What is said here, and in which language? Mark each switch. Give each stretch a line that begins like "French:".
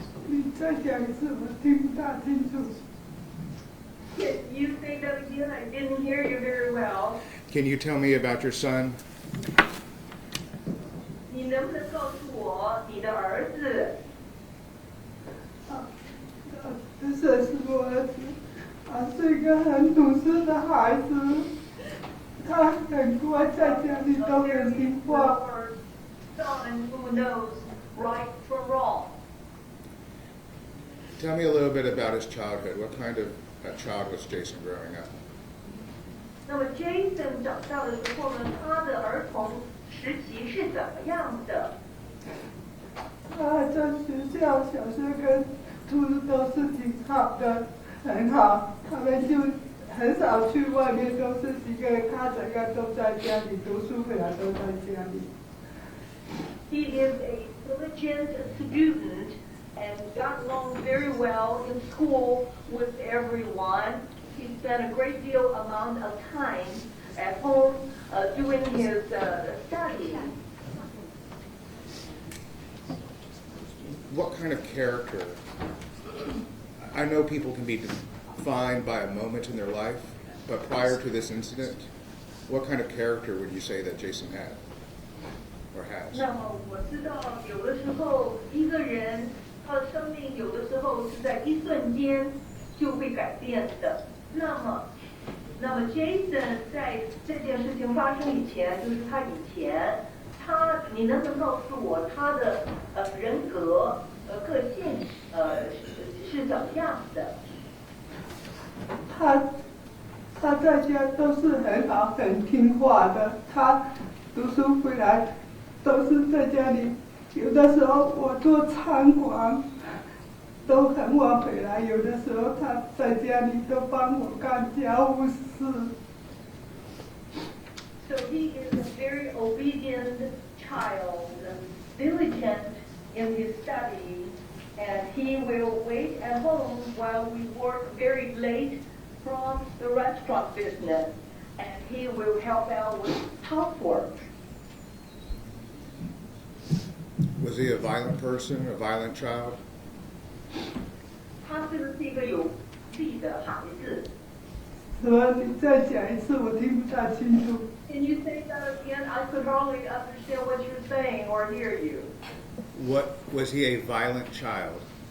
Chinese: 你再讲一次，我听不大清楚。
English: Can you say that again? I didn't hear you very well. Can you tell me about your son?
Chinese: 你能不能告诉我你的儿子？这是我儿子，他是一个很懂事的孩子，他很乖，在家里都很听话。
English: Someone who knows right from wrong. Tell me a little bit about his childhood. What kind of a child was Jason growing up?
Chinese: 那么 Jason 长大的时候呢，他的儿童时期是怎么样的？他在学校小学跟初中都是挺好的，很好。他们就很少去外面，都是几个人，他整个都在家里读书，回来都在家里。
English: He is a diligent student and got along very well in school with everyone. He spent a great deal amount of time at home doing his studying. What kind of character? I know people can be defined by a moment in their life, but prior to this incident, what kind of character would you say that Jason had or has?
Chinese: 那么我知道，有的时候一个人他的生命有的时候是在一瞬间就会改变的。那么 Jason 在这件事情发生以前，就是他以前，你能不能告诉我他的人格个性是怎么样的？他在家都是很好，很听话的。他读书回来都是在家里，有的时候我做餐馆都很晚回来，有的时候他在家里都帮我干家务事。
English: So he is a very obedient child, diligent in his study, and he will wait at home while we work very late from the restaurant business, and he will help out with housework. Was he a violent person, a violent child?
Chinese: 他是不是一个有力的孩子？什么？你再讲一次，我听不大清楚。
English: Can you say that again? I could hardly understand what you're saying or hear you. What was he a violent child?